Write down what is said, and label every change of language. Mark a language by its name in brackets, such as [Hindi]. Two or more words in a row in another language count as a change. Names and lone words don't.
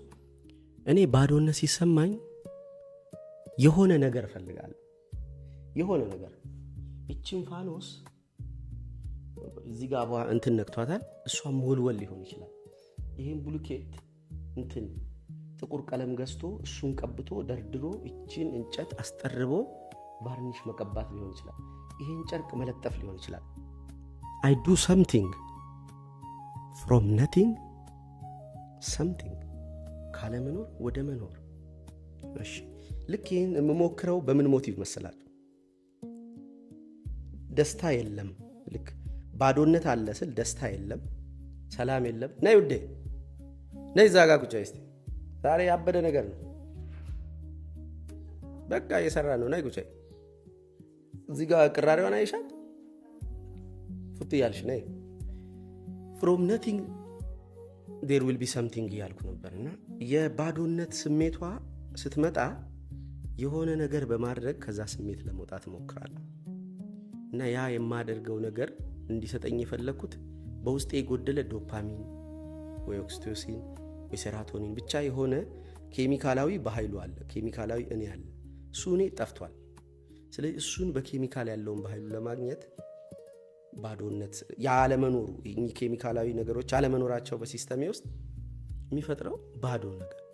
[Amharic] እኔ ባዶነት ሲሰማኝ የሆነ ነገር ፈልጋለሁ። የሆነ ነገር እቺን ፋኖስ እዚህ ጋር እንትን ነክቷታል፣ እሷም ወልወል ሊሆን ይችላል። ይሄን ብሉኬት እንትን ጥቁር ቀለም ገዝቶ እሱን ቀብቶ ደርድሮ እቺን እንጨት አስጠርቦ ባርኒሽ መቀባት ሊሆን ይችላል። ይሄን ጨርቅ መለጠፍ ሊሆን ይችላል። [English] I do something from nothing something [Amharic] ካለመኖር ወደ መኖር። እሺ ልክ ይሄን የምሞክረው በምን ሞቲቭ መሰላችሁ? ደስታ የለም። ልክ ባዶነት አለ ስል ደስታ የለም፣ ሰላም የለም። ነይ ውዴ ነይ ዛጋ ቁጭ እስቲ ዛሬ ያበደ ነገር ነው በቃ እየሰራ ነው። ነይ ቁጭ እዚህ ጋር ቅራሪዋን አይሻል ፉት ያልሽ ነይ። [English] from nothing there will be something [Amharic] ያልኩ ነበርና የባዶነት ስሜቷ ስትመጣ የሆነ ነገር በማድረግ ከዛ ስሜት ለመውጣት ሞክራለሁ። እና ያ የማደርገው ነገር እንዲሰጠኝ የፈለኩት በውስጤ የጎደለ ዶፓሚን ወይ ኦክሲቶሲን ወይ ሴራቶኒን ብቻ የሆነ ኬሚካላዊ በኃይሉ አለ። ኬሚካላዊ እኔ አለ፣ እሱ እኔ ጠፍቷል። ስለዚህ እሱን በኬሚካል ያለውን በኃይሉ ለማግኘት ባዶነት ያለመኖሩ እኚህ ኬሚካላዊ ነገሮች አለመኖራቸው በሲስተሜ ውስጥ የሚፈጥረው ባዶ ነገር